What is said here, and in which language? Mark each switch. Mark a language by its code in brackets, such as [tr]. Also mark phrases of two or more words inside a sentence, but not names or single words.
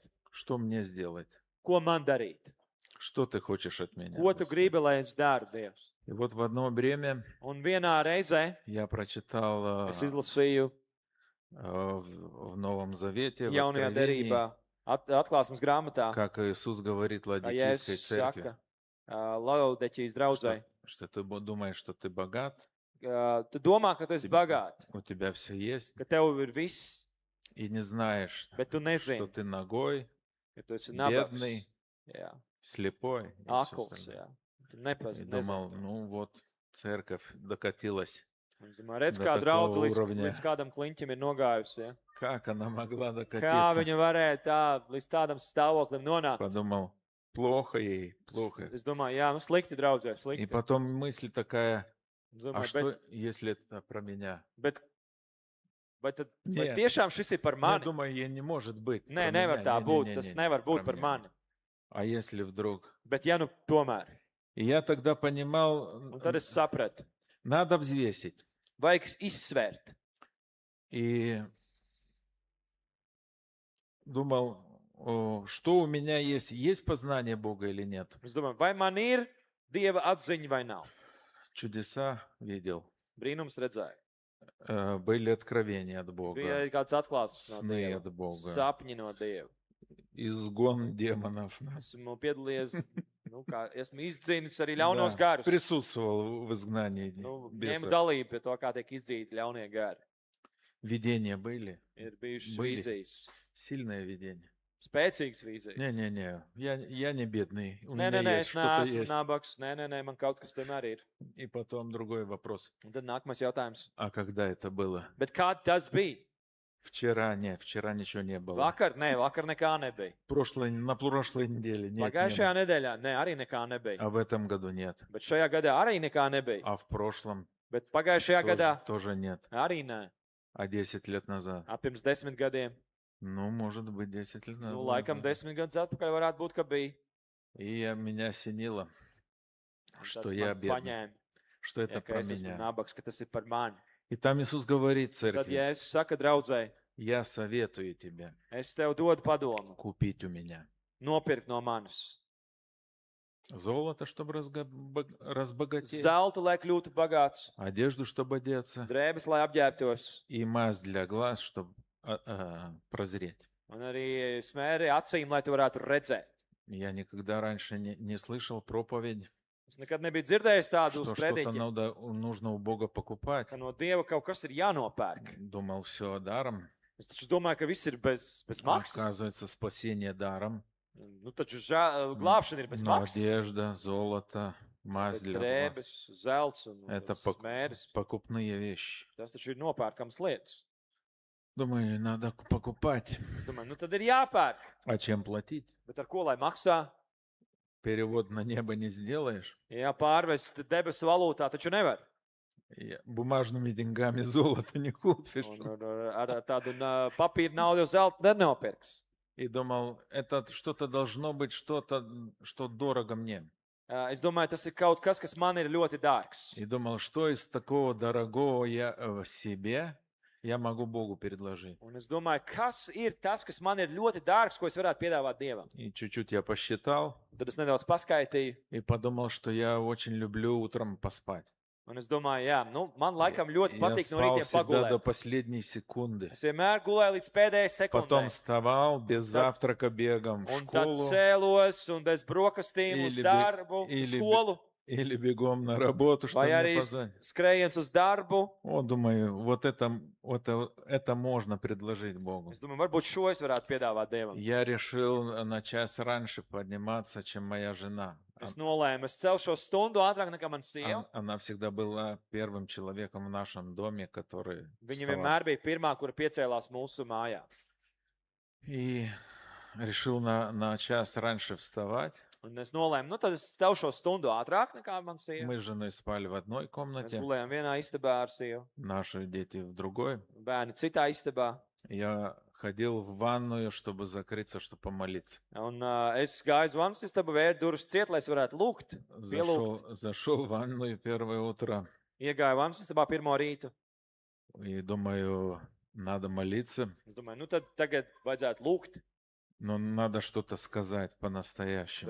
[ru] Что мне сделать? [lv] Ko man darīt? [ru] Что ты хочешь от меня? [lv] Ko tu [ru] Господи? [lv] gribi, lai es daru, Dievs? [ru] И вот в одно время [lv] Un vienā reizē [ru] я прочитал [lv] es izlasīju [ru] в Новом Завете, в [lv] jaunajā [ru] Откровении, [lv] derībā, atklāsmes grāmatā, [ru] как Иисус говорит [lv] kā [ru] Ладикийской [lv] Jēzus [ru] церкви, [lv] saka Laudeķijas draudzē. [ru] что ты думаешь, что ты богат, [lv] Tu domā, ka tu esi bagāts, [ru] у тебя все есть, [lv] ka tev ir viss, [ru] и не знаешь, [lv] bet tu [ru] что [lv] nezini, [ru] ты ногой, [lv] ka tu esi nabaks, [ru] бедный, [lv] jā, [ru] слепой. И всё [lv] akls, [ru] остальное. [lv] jā. Tu [ru] И [lv] nepazini. [ru] думал, ну вот, церковь докатилась. [lv] Es domāju, redz, [ru] do [lv] kā [ru] такого [lv] draudze [ru] уровня. [lv] līdz kādam kliņķim ir nogājusi. Ja? [ru] Как она могла [lv] Kā [ru] докатиться? [lv] viņa varēja tā līdz tādam stāvoklim nonākt? [ru] Подумал, плохо ей, плохо. [lv] Es domāju, jā, nu slikti, draudzē, [ru] И [lv] slikti. [ru] потом мысль такая, [lv] Es [ru] а [lv] domāju, [ru] что, если это про меня? [lv] vai [ru] Нет. [lv] tiešām šis ir par [ru] Ну, я [lv] mani? [ru] думаю, не может быть. [lv] Nē, [ru] про [lv] nevar [ru] меня. [lv] tā būt. [ru] Не-не-не-не, [lv] Tas nevar būt [ru] про [lv] par [ru] меня. [lv] mani. [ru] А если вдруг? [lv] Bet ja nu tomēr, [ru] И я тогда понимал, [lv] un tad es sapratu, [ru] надо взвесить. [lv] vajag izsvērt. [ru] И думал, что у меня есть? Есть познание Бога или нет? [lv] Es domāju, vai man ir Dieva atziņa vai nav? [ru] Чудеса видел. [lv] Brīnums redzēju. [ru] Были откровения от Бога. [lv] Bija arī kāds atklāsmes no [ru] Сны [lv] Dieva. [ru] от Бога. [lv] Sapņi no Dieva. [ru] Изгон демонов. [lv] Esmu piedalījies, esmu izdzīnis arī ļaunos [ru] Да, [lv] garus. [ru] присутствовал в изгнании [lv] Ņēmu [ru] бесов. [lv] dalību pie to, kā tiek izdzīti ļaunie gari. [ru] Видения были. [lv] Ir bijušas [ru] Были. [lv] vīzijas. [ru] Сильное видение. [lv] Spēcīgas vīzijas. [ru] Не-не-не, я не бедный. У [lv] Nē, [ru] меня [lv] nē, nē, [ru] есть [lv] es [ru] что-то [lv] neesmu [ru] есть. [lv] nabaks. Nē, man kaut kas tomēr ir. [ru] И потом другой вопрос. [lv] Un tad nākamais jautājums. [ru] А когда это было? [lv] Bet kā tas bija? [ru] Вчера ничего не было. [lv] Vakar nekā nebija. [ru] На прошлой неделе нет. не [lv] Pagājušajā [ru] было. [lv] nedēļā, arī nekā nebija. [ru] А в этом году нет. [lv] Bet šajā gadā arī nekā nebija. [ru] А в прошлом [lv] Bet pagājušajā gadā [ru] тоже нет. [lv] arī nē. [ru] А 10 лет назад? [lv] Pirms 10 gadiem. [ru] Ну, может быть, 10 лет назад. [lv] Nu, laikam 10 gadus atpakaļ varētu būt, ka bija. [ru] И меня осенило, [lv] Un [ru] что [lv] tad [ru] я [lv] man [ru] бедный, [lv] paņēma, [ru] что это [lv] ja, ka [ru] про [lv] es esmu [ru] меня. [lv] nabaks, ka tas ir par mani. [ru] И там Иисус говорит [lv] Tad, [ru] церкви, [lv] ja es saku draudzēji, [ru] я советую тебе [lv] es tev dodu padomu, [ru] купить у меня [lv] nopirkt no manis [ru] золото, чтобы разбогатеть, [lv] zeltu, lai kļūtu bagāts, [ru] одежду, чтобы одеться, [lv] drēbes, lai apģērbtos, [ru] и мазь для глаз, чтобы прозреть. [lv] un arī smēri acīm, lai tu varētu redzēt. [ru] Я никогда раньше не слышал проповедь, [lv] Es nekad nebiju dzirdējis tādu [ru] что что-то [lv] sprediķi, [ru] нужно у Бога покупать. [lv] ka no Dieva kaut kas ir jānopērk. [ru] Думал, все даром. [lv] Es taču domāju, ka viss ir bez [ru] А [lv] maksas. [ru] оказывается, спасение даром. [lv] Nu, taču glābšana ir bez [ru] Но [lv] maksas. [ru] одежда, золото, мазь [lv] Bet [ru] для глаз. [lv] drēbes, zelts un [ru] Это [lv] smēris. [ru] покупные вещи. [lv] Tas taču ir nopērkams lietas. [ru] Думаю, надо покупать. [lv] Es domāju, nu tad ir jāpērk. [ru] А чем платить? [lv] Bet ar ko lai maksā? [ru] Перевод на небо не сделаешь. [lv] Ja pārvest debesu valūtā, taču nevar. [ru] Бумажными деньгами золото не купишь. [lv] Un ar tādu papīru naudu jau zelta nenopirks. [ru] И думал, это что-то должно быть, что-то, что дорого мне. [lv] Es domāju, tas ir kaut kas, kas man ir ļoti dārgs. [ru] И думал, что из такого дорогого я в себе я могу Богу предложить. [lv] Un es domāju, kas ir tas, kas man ir ļoti dārgs, ko es varētu piedāvāt Dievam. [ru] И чуть-чуть я посчитал [lv] Tad es nedaudz paskaitīju, [ru] и подумал, что я очень люблю утром поспать. [lv] un es domāju, jā, nu, man laikam ļoti [ru] Я [lv] patīk no [ru] спал [lv] rītiem [ru] всегда до [lv] pagulēt. [ru] последней секунды. [lv] Es vienmēr gulēju līdz pēdējai [ru] Потом [lv] sekundei. [ru] вставал без завтрака бегом в [lv] Un tad [ru] школу [lv] cēlos un bez brokastīm uz [ru] Ili [lv] darbu, uz [ru] ili [lv] skolu, [ru] или бегом на работу, чтобы [lv] vai [ru] не [lv] arī [ru] опоздать. [lv] skrējiens uz darbu. [ru] О, думаю, вот это можно предложить Богу. [lv] Es domāju, varbūt šo es varētu piedāvāt Dievam. [ru] Я решил на час раньше подниматься, чем моя жена. [lv] Es nolēmu, es celšos stundu ātrāk nekā man sieva. [ru] Она всегда была первым человеком в нашем доме, который [lv] Viņa [ru] вставал. [lv] vienmēr bija pirmā, kura piecēlās mūsu mājā. [ru] И решил на час раньше вставать. [lv] Un es nolēmu, nu tad es celšos stundu ātrāk nekā man sieva. [ru] Мы с женой спали в одной [lv] Mēs [ru] комнате, [lv] gulējām vienā istabā ar sievu, [ru] наши дети в другой. [lv] bērni citā istabā. [ru] Я ходил в ванную, чтобы закрыться, чтобы помолиться. [lv] Un es gāju uz vannas istabu, vēru durvis ciet, lai es varētu lūgt, pielūgt. [ru] Зашел в ванную первое утро [lv] Iegāju vannas istabā pirmo rītu. [ru] и думаю, надо молиться, [lv] Es domāju, nu tad tagad vajadzētu lūgt, [ru] но надо что-то сказать по-настоящему.